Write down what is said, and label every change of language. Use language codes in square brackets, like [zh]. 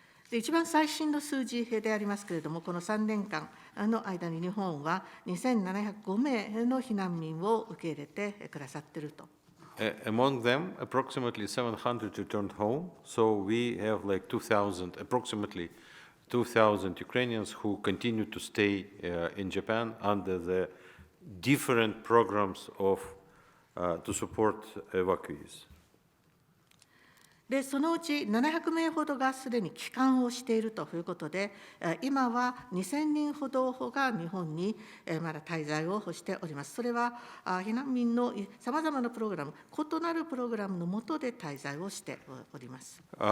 [ja] 一番最新の数字でありますけれども、この3年間の間に日本は2705名の避難民を受け入れてくださっていると。 [en] Among them, approximately 700 returned home, so we have like approximately 2,000 Ukrainians who continue to stay in Japan under the different programs to support evacuees. [ja] でそのうち700名ほどがすでに帰還をしているということで、今は2000人ほどが日本にまだ滞在をしております。それは避難民のさまざまなプログラム、異なるプログラムの下で滞在をしております。